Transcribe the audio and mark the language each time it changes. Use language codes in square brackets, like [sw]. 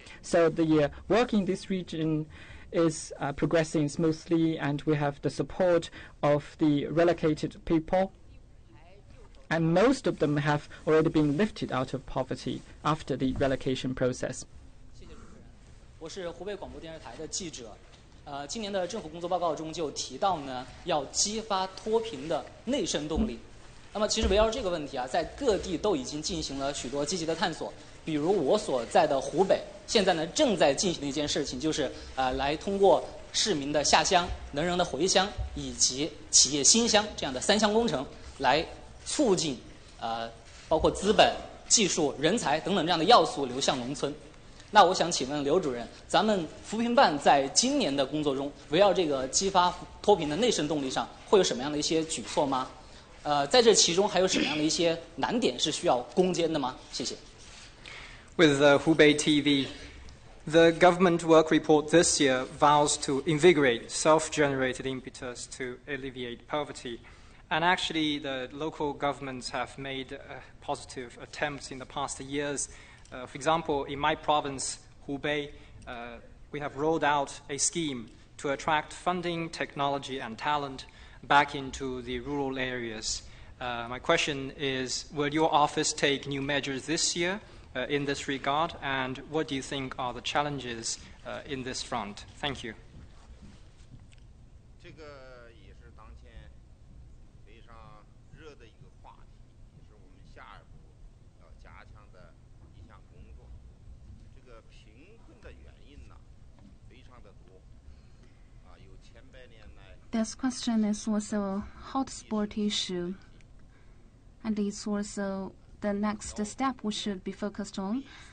[en] So the work in this region is progressing smoothly, and we have the support of the relocated people. And most of them have already been lifted out of poverty after the relocation process. [zh] 我是湖北广播电视台的记者。今年的政府工作报告中就提到呢，要激发脱贫的内生动力。那么，其实围绕这个问题啊，在各地都已经进行了许多积极的探索。比如我所在的湖北，现在呢正在进行的一件事情，就是来通过市民的下乡、能人的回乡以及企业新乡这样的3项工程，来促进包括资本、技术、人才等等这样的要素流向农村。那我想请问刘主任，咱们扶贫办在今年的工作中，围绕这个激发脱贫的内生动力上，会有什么样的一些举措吗？在这其中还有什么样的一些难点是需要攻坚的吗？谢谢。 [en] With Hubei TV, the government work report this year vows to invigorate self-generated impetus to alleviate poverty. And actually, the local governments have made positive attempts in the past years. For example, in my province, Hubei, we have rolled out a scheme to attract funding, technology, and talent back into the rural areas. My question is, will your office take new measures this year in this regard, and what do you think are the challenges in this front? Thank you. [zh] 这个也是当前非常热的一个话题，也是我们下一步要加强的一项工作。这个贫困的原因呢，非常的多，有千百年来。 [en] This question is also a hotspot issue, and it's also the next step we should be focused on.